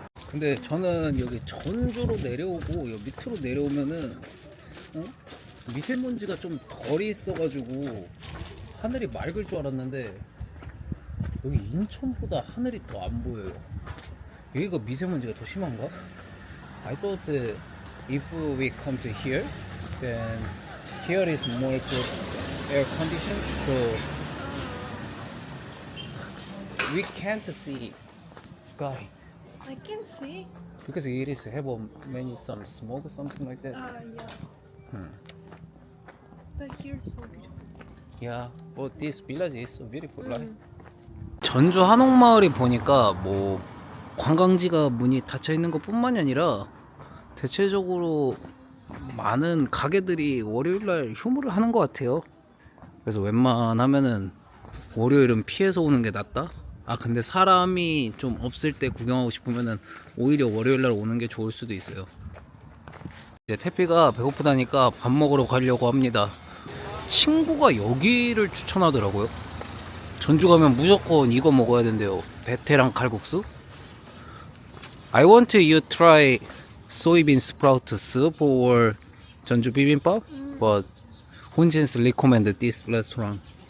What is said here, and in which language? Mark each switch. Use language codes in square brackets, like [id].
[ko] 근데 저는 여기 전주로 내려오고 여기 밑으로 내려오면은 미세먼지가 좀 덜 있어가지고 하늘이 맑을 줄 알았는데 여기 인천보다 하늘이 더 안 보여요. 여기가 미세먼지가 더 심한가? [en] I thought that if we come to here, then here is more good air condition, so we can't see sky I can see. because it is have a many some smoke or something like that. Yeah. Hmm. But here is so beautiful. Yeah, but this village is so beautiful, right? Mm. [ko] 전주 한옥마을이 보니까 뭐 관광지가 문이 닫혀 있는 것뿐만이 아니라 대체적으로 많은 가게들이 월요일날 휴무를 하는 것 같아요. 그래서 웬만하면은 월요일은 피해서 오는 게 낫다. 아 근데 사람이 좀 없을 때 구경하고 싶으면은 오히려 월요일날 오는 게 좋을 수도 있어요. 이제 태피가 배고프다니까 밥 먹으러 가려고 합니다. 친구가 여기를 추천하더라고요. 전주 가면 무조건 이거 먹어야 된대요. 베테랑 칼국수. [en] I want you try soybean sprout soup or 전주 비빔밥, but 혼진스 recommend this restaurant.